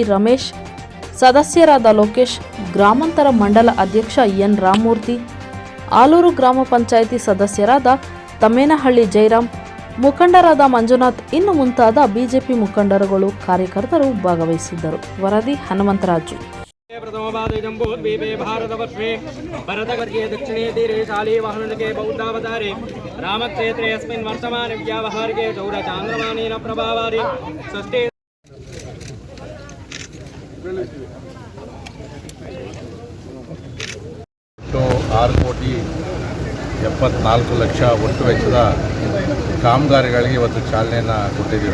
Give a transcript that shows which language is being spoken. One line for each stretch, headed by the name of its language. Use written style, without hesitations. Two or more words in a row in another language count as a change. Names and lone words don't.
Kannada: ರಮೇಶ್, ಸದಸ್ಯರಾದ ಲೋಕೇಶ್, ಗ್ರಾಮಾಂತರ ಮಂಡಲ ಅಧ್ಯಕ್ಷ ಎನ್. ರಾಮಮೂರ್ತಿ, ಆಲೂರು ಗ್ರಾಮ ಪಂಚಾಯಿತಿ ಸದಸ್ಯರಾದ ತಮ್ಮೇನಹಳ್ಳಿ ಜಯರಾಮ್, ಮುಖಂಡರಾದ ಮಂಜುನಾಥ್ ಇನ್ನು ಮುಂತಾದ ಬಿಜೆಪಿ ಮುಖಂಡರುಗಳು, ಕಾರ್ಯಕರ್ತರು ಭಾಗವಹಿಸಿದ್ದರು. ವರದಿ ಹನುಮಂತರಾಜು.
Sanskrit: प्रथमपादे जम्बोद्वीपे भारतवर्षे भरतवर्गे दक्षिणे तीरे शालीवाहनके बौद्धावतारे रामक्षेत्रे अस्मिन् वर्तमाने व्यावहारिके चौरचान्द्रमानेन प्रभावारि षष्ठे
Kannada: 6,74,00,000 ಒಟ್ಟು ವೆಚ್ಚದ ಕಾಮಗಾರಿಗಳಿಗೆ ಇವತ್ತು ಚಾಲನೆಯನ್ನು ಕೊಟ್ಟಿದ್ದೀವಿ.